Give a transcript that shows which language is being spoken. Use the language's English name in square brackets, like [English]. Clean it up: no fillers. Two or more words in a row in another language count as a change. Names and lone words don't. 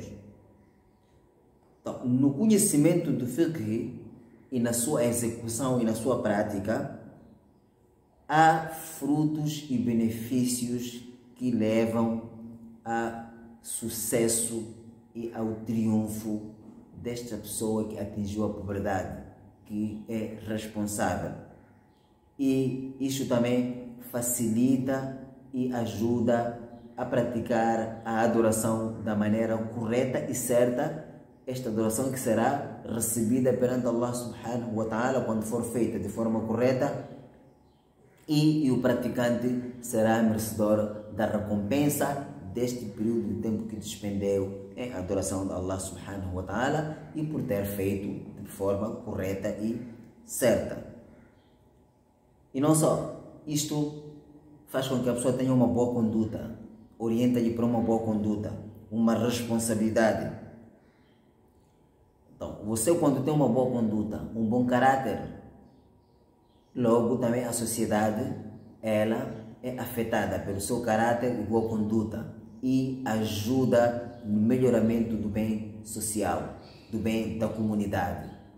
[Portuguese] Então, no conhecimento do fiqh e na sua execução e na sua prática, há frutos e benefícios que levam a sucesso e ao triunfo desta pessoa que atingiu a puberdade, que é responsável. E isto também facilita e ajuda a praticar a adoração da maneira correta e certa, esta adoração que será recebida perante Allah [Arabic] سبحانه وتعالى [Portuguese] quando for feita de forma correta, e o praticante será merecedor da recompensa deste período de tempo que despendeu em adoração de Allah [Arabic] سبحانه وتعالى [Portuguese] e por ter feito de forma correta e certa. E não só, isto faz com que a pessoa tenha uma boa conduta, orienta-lhe para uma boa conduta, uma responsabilidade. Então, você quando tem uma boa conduta, um bom caráter, logo também a sociedade, ela é afetada pelo seu caráter e boa conduta e ajuda no melhoramento do bem social, do bem da comunidade.